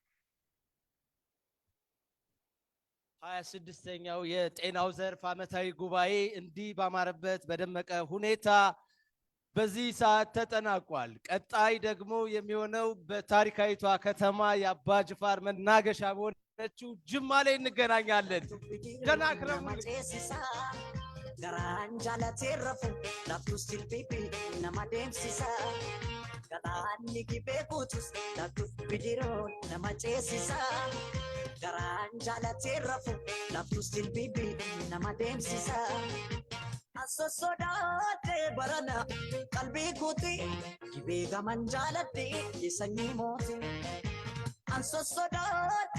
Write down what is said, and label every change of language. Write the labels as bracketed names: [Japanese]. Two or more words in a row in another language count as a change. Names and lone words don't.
[Amharic] 26ኛው የጤናው ዘርፍ አመታዊ ጉባኤ እንዲህ ባማረበት በደመቀ ሁኔታ በዚህ ሰዓት ተጠናቋል። ቀጣይ ደግሞ የሚሆነው በታሪካዊቷ ከተማ የአባ ጅፋር መናገሻ በሆነችው ጅማ ላይ እንገናኛለን። ደህና ክረሙ። [Oromo] garaan jaalatee rafu laaftus jilbiibi nama deemsisa galaanni gibee guutus laaftus bidiroon nama ceesisa garaan jaalatee rafu laaftus jilbiibi nama deemsisa asossodaate barana qalbii guuti gibee gaman jaaladhe sanyii mooti asossodaate